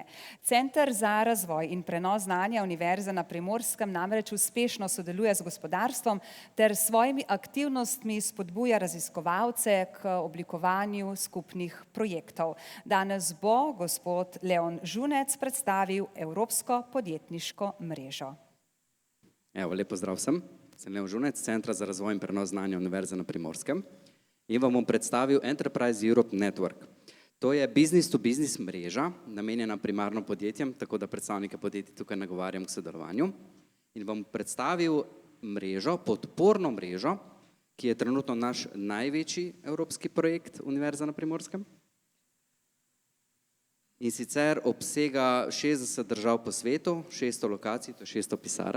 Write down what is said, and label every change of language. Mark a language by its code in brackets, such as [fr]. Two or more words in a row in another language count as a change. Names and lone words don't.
[sl] Center za razvoj in prenos znanja Univerze na Primorskem namreč uspešno sodeluje z gospodarstvom ter s svojimi aktivnostmi spodbuja raziskovalce k oblikovanju skupnih projektov. Danes bo gospod Leon Žunec predstavil Evropsko podjetniško mrežo. Evo, lep pozdrav vsem. Sem Leon Žunec, Centra za razvoj in prenos znanja Univerze na Primorskem in vam bom predstavil Enterprise Europe Network. To je business-to-business mreža, namenjena primarno podjetjem, tako da predstavnike podjetij tukaj nagovarjam k sodelovanju. In vam predstavil mrežo, podporno mrežo, ki je trenutno naš največji evropski projekt Univerze na Primorskem. In sicer obsega 60 držav po svetu, 600 lokacij, to je 600 pisarn.